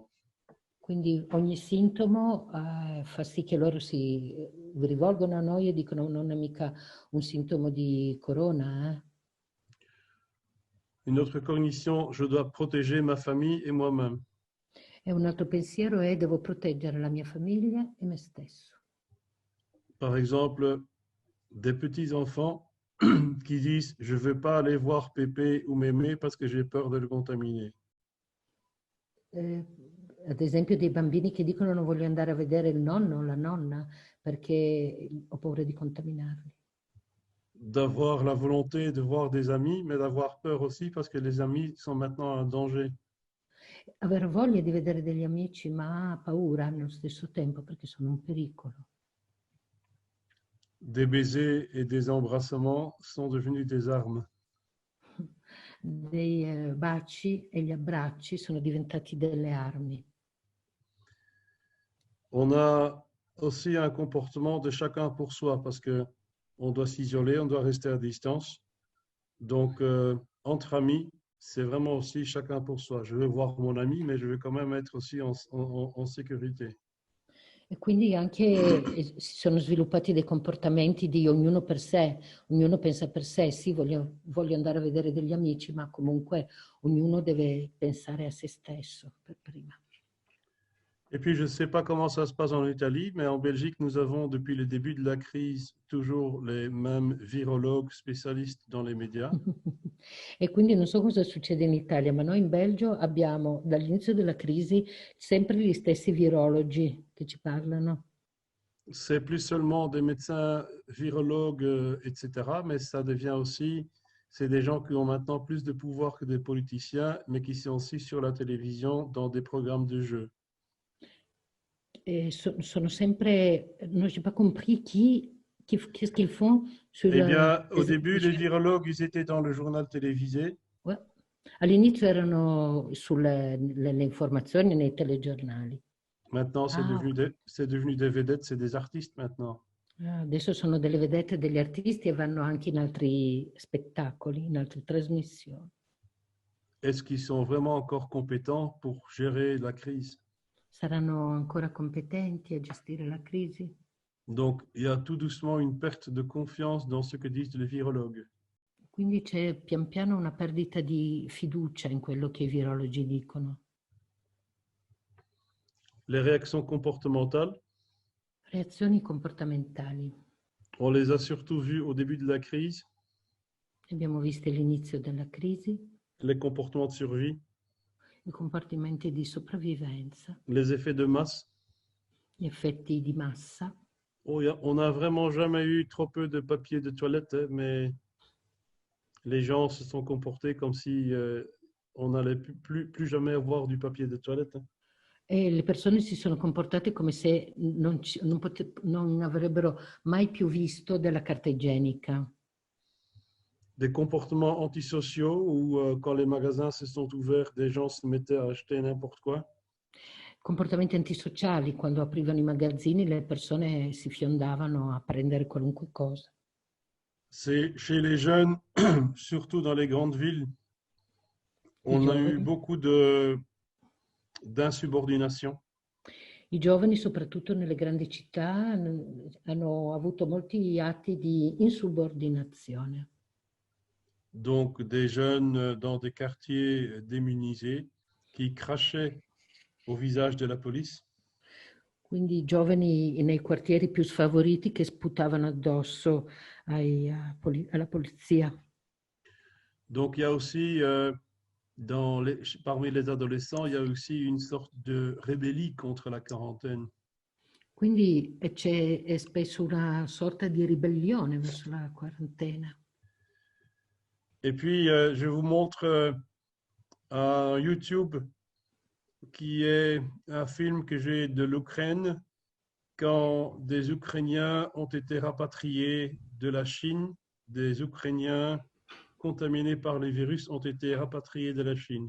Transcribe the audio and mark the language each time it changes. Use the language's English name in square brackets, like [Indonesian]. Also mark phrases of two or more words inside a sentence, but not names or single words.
[Italian] Quindi ogni sintomo fa sì che loro si rivolgono a noi e dicono non è mica un sintomo di corona. [French] Une autre cognition, je dois protéger ma famille et moi-même. [Italian] E un altro pensiero è devo proteggere la mia famiglia e me stesso. [French] Par exemple, des petits-enfants qui disent « je ne veux pas aller voir Pépé ou Mémé parce que j'ai peur de le contaminer ». [Italian] Ad esempio dei bambini che dicono non voglio andare a vedere il nonno o la nonna perché ho paura di contaminarli. [French] D'avoir la volonté de voir des amis, mais d'avoir peur aussi parce que les amis sont maintenant un danger. [Italian] Avere voglia di vedere degli amici, ma paura nello stesso tempo perché sono un pericolo. [French] Des baisers et des embrassements sont devenus des armes. [Italian] Dei baci e gli abbracci sono diventati delle armi. [French] On a aussi un comportement de chacun pour soi parce que on doit s'isoler, on doit rester à distance. Donc, entre amis, c'est vraiment aussi chacun pour soi. Je veux voir mon ami, mais je veux quand même être aussi en sécurité. [Italian] E quindi anche si sono sviluppati dei comportamenti di ognuno per sé, ognuno pensa per sé, sì, voglio andare a vedere degli amici, ma comunque ognuno deve pensare a se stesso per prima. [French] Et puis, je ne sais pas comment ça se passe en Italie, mais en Belgique, nous avons depuis le début de la crise toujours les mêmes virologues spécialistes dans les médias. [Italian] E quindi non so cosa succede in Italia, ma noi in Belgio abbiamo dall'inizio della crisi sempre gli stessi virologi che ci parlano. [French] c'est plus seulement des médecins virologues, etc., mais ça devient aussi, c'est des gens qui ont maintenant plus de pouvoir que des politiciens, mais qui sont aussi sur la télévision dans des programmes de jeux. Et [Italian] sono sempre, [French] non j'ai pas compris qu'est-ce qu'ils font sur Eh bien, au les début, les virologues, ils étaient dans le journal télévisé. Ouais. [Italian] All'inizio erano le informazioni nei telegiornali. [French] Maintenant, Ah, ok. c'est devenu des vedettes, c'est des artistes maintenant. [Italian] Adesso sono delle vedette, degli artisti e vanno anche in altri spettacoli, in altre trasmissioni. [French] Est-ce qu'ils sont vraiment encore compétents pour gérer la crise? [Italian] Saranno ancora competenti a gestire la crisi? [French] Donc, il y a tout doucement une perte de confiance dans ce que disent les virologues. [Italian] Quindi c'è pian piano una perdita di fiducia in quello che i virologi dicono. [French] Les réactions comportementales, [Italian] Reazioni comportamentali. [French] on les a surtout vues au début de la crise, [Italian] Abbiamo visto l'inizio della crisi, [French] les comportements de survie, [Italian] i comportamenti di sopravvivenza, [French] les effets de masse. [Italian] gli effetti di massa. [French] Oh, on n'a vraiment jamais eu trop peu de papier de toilette, hein, mais les gens se sont comportés comme si on n'allait plus jamais avoir du papier de toilette, hein. [Italian] E le persone si sono comportate come se non avrebbero mai più visto della carta igienica. [French] Des comportements antisociaux où quand les magasins se sont ouverts, des gens se mettaient à acheter n'importe quoi. [Italian] Comportamenti antisociali, quando aprivano i magazzini le persone si fiondavano a prendere qualunque cosa. [French] C'est chez les jeunes, surtout dans les grandes villes, [Italian] I [French] on a eu [Italian] giovani, [French] beaucoup d'insubordination. [Italian] I giovani, soprattutto nelle grandi città, hanno avuto molti atti di insubordinazione. [French] Donc des jeunes dans des quartiers démunisés qui crachaient au visage de la police. [Italian] Quindi giovani nei quartieri più sfavoriti che sputavano addosso alla polizia. [French] Donc il y a aussi, parmi les adolescents, il y a aussi une sorte de rébellie contre la quarantaine. [Italian] Quindi c'è spesso una sorta di ribellione verso la quarantena. [French] Et puis, je vous montre un YouTube qui est un film que j'ai de l'Ukraine quand des Ukrainiens ont été rapatriés de la Chine, des Ukrainiens contaminés par le virus ont été rapatriés de la Chine.